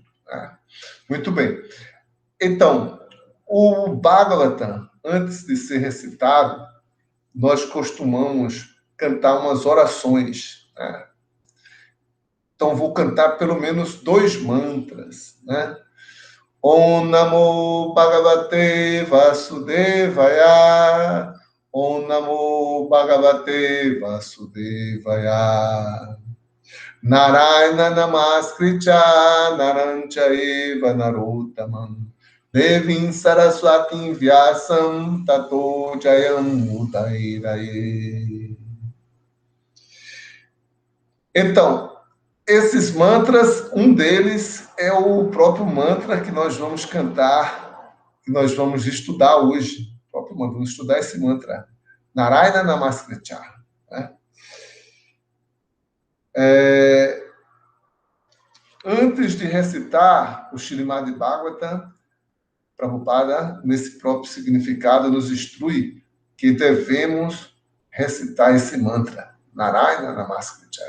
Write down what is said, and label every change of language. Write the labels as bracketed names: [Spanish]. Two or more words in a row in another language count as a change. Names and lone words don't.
[Portuguese] Né? Muito bem. Então, o Bhagavatam, antes de ser recitado, nós costumamos cantar umas orações. Né? Então, vou cantar pelo menos 2 mantras. Né? [Sanskrit] ॐ नमो भगवते वासुदेवाय. ॐ नमो भगवते वासुदेवाय. नारायण नमस्कृत्य नरञ्चैव नरोत्तमम् देवीम् सरस्वतीम् व्यासम् ततो जयम् उदीरये. [Portuguese] Então, esses mantras, um deles é o próprio mantra que nós vamos cantar, que nós vamos estudar hoje. O próprio mantra, vamos estudar esse mantra. [Sanskrit] नारायण नमस्कृत्य. [Portuguese] Né? Antes de recitar o Śrīmad Bhagavatam, Prabhupada, nesse próprio significado, nos instrui que devemos recitar esse mantra, [Sanskrit] नारायण नमस्कृत्य.